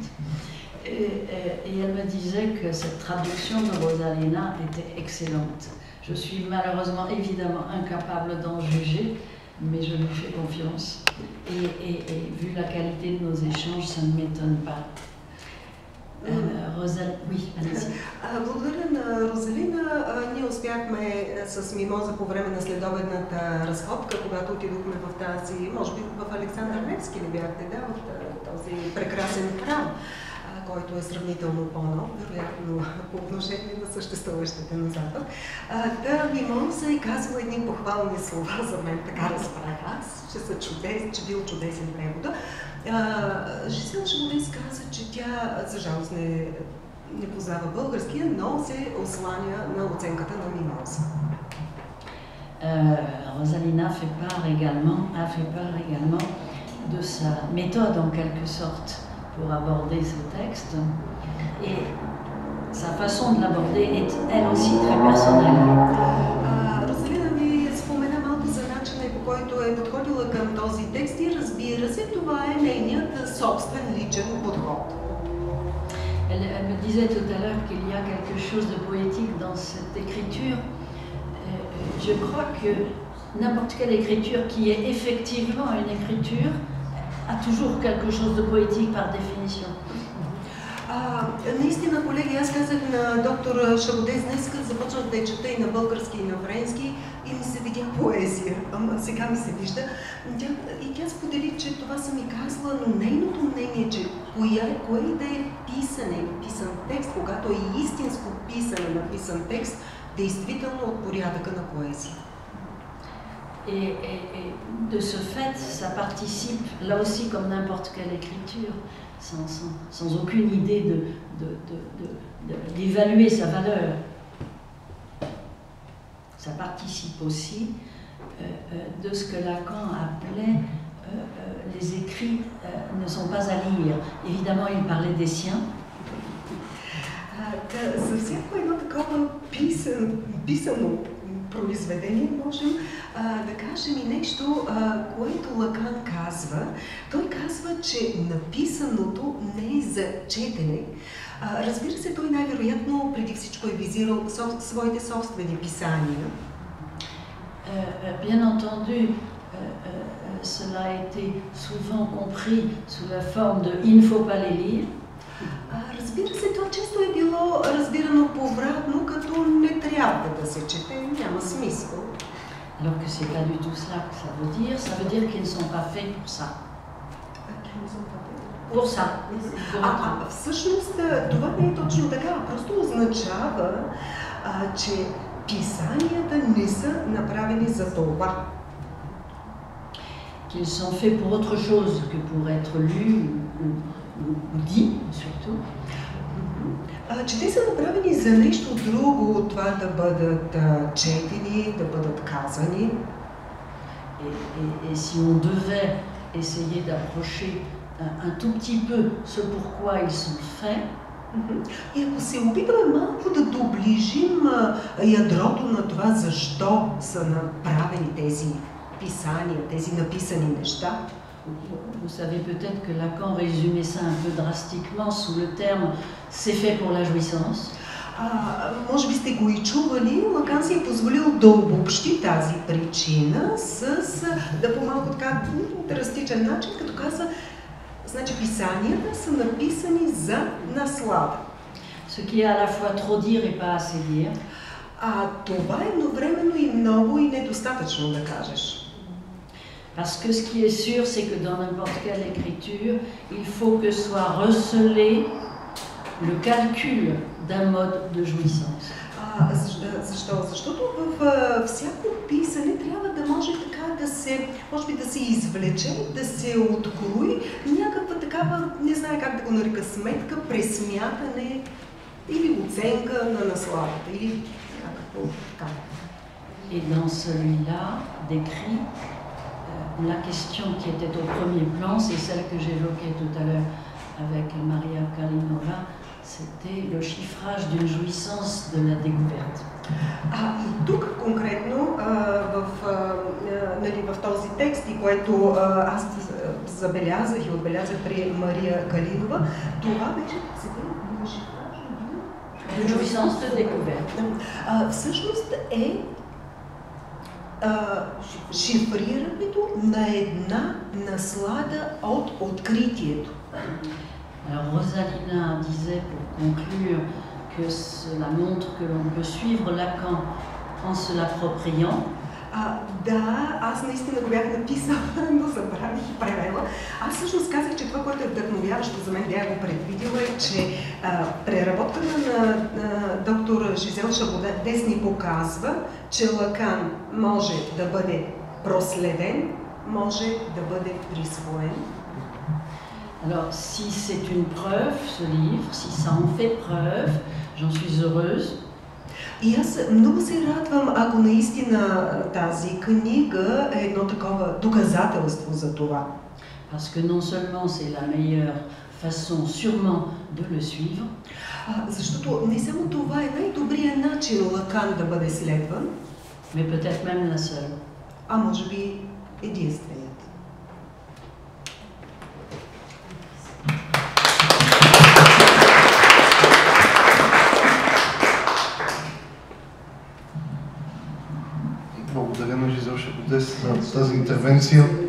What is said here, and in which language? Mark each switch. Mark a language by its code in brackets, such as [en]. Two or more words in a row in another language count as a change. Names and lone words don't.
[fr] Et elle me disait que cette traduction de Rosalina était excellente. Je suis malheureusement évidemment incapable d'en juger, mais je lui fais confiance. Et vu la qualité de nos échanges, ça ne m'étonne pas. Oui, allez-y. [bg] Благодаря на Розалина. Ние успяхме с Мимоза по време на следобедната разходка, когато отидохме в тази, може би в Александър Невски ли бяхте, да, в този прекрасен храм, който е сравнително по-нов, вероятно по отношение на съществуващите на Запад. Мимоза е казала едни похвални слова за мен, така разбрах аз, че бил чудесен превода. Жизел Шибодес каза, че тя, за жалост, не познава българския, но се осланя на оценката на Мимоза. [fr] Rosalina a fait part également de sa méthode en quelque sorte pour aborder ce texte, et sa façon de l'aborder est elle aussi très personnelle. [bg] Розалина ми спомена малко за начина, по който е подходила към този текст, и разбира се, това е нейният собствен личен подход. [fr] Elle me disait tout à l'heure qu'il y a quelque chose de poétique dans cette écriture. Je crois que n'importe quelle écriture qui est effectivement une écriture a toujours quelque chose de poétique par définition. [bg] Наистина, колеги, аз казах на доктор Шабодес днес, започнах да я чета и на български, и на френски, и ми се видя поезия. Сега ми се вижда. И тя сподели, че това съм ми казала, но нейното мнение, че кое и да е писан текст, когато е истинско писане, написан текст, действително от порядъка на поезия. [fr] Et de ce fait, ça participe, là aussi comme n'importe quelle écriture, sans aucune idée d'évaluer sa valeur. Ça participe aussi de ce que Lacan appelait les écrits ne sont pas à lire. Évidemment, il parlait des siens. [bg] За всяко едно такова писано произведение можем да кажем и нещо, което Лакан казва. Той казва, че написаното не е за четене. Разбира се, той най-вероятно преди всичко е визирал своите собствени писания. [fr] Bien entendu, cela a été souvent compris sous la forme de il ne faut pas les lire. [bg] Разбира се, това често е било разбирано повратно, като не трябва да се чете, няма смисъл. [fr] Alors que c'est pas du tout cela que ça veut dire. Ça veut dire qu'ils ne sont pas faits pour ça. Pour ça. [bg] Всъщност това не е точно така. Просто означава, че писанията не са направени за това. [fr] Qu'ils sont faits pour autre chose que pour être lus ou dit, surtout. [bg] Че те са направени за нещо друго от това да бъдат четени, да бъдат казани. [fr] Et si on devait essayer d'approcher un tout petit peu ce pourquoi ils sont faits, [bg] и ако се опитаме малко да доближим ядрото на това защо са направени тези писания, тези написани неща. [fr] Vous savez peut-être que Lacan résumait ça un peu drastiquement sous le terme « c'est fait pour la jouissance ». [bg] Може би сте го и чували, Лакан си е позволил да обобщи тази причина да по малко така драстичен начин, като каза, значи писанията са написани за наслада. [fr] Ce qui est à la fois trop dire et pas assez dire. [bg] Това е едновременно и много и недостатъчно да кажеш. [fr] Parce que ce qui est sûr, c'est que dans n'importe quelle écriture, il faut que soit recelé le calcul d'un mode de jouissance. [bg] Защо? Защото в всяко писане трябва да може така да се, може би да се извлече, да се открои някаква такава, не знае как да го нарека, сметка, пресмятане или оценка на насладата, или някакво така. [fr] Et dans celui-là, décrit la question qui était au premier plan, c'est celle que j'évoquais tout à l'heure avec Maria Kalinova, c'était le chiffrage d'une jouissance de la découverte. [bg] И тук конкретно в този текст, и което аз забелязах и отбелязах при Мария Калинова, това беше [fr] Une jouissance de découverte. [bg] Всъщност е шифрирането на една наслада от откритието. [fr] Alors Rosalina disait pour conclure que cela montre que l'on peut suivre Lacan en se l'appropriant. [bg] Да, аз наистина го бях написала, но забравих и превела. Аз всъщност казах, че това, което е вдъхновяващо за мен, бях го предвидила, е, че преработката на доктор Жизел Шабодес ни показва, че Лакан може да бъде проследен, може да бъде присвоен. [fr] Alors, si c'est une preuve, ce livre, si ça en fait preuve, j'en suis heureuse. [bg] И аз много се радвам, ако наистина тази книга е едно такова доказателство за това. [fr] Parce que non seulement c'est la meilleure façon sûrement de le suivre, [bg] защото не само това е най-добрият начин Лакан да бъде следван, [fr] mais peut-être même la seule. [bg] Може би единственият. Благодаря на Жизел Шабодес за тази интервенция.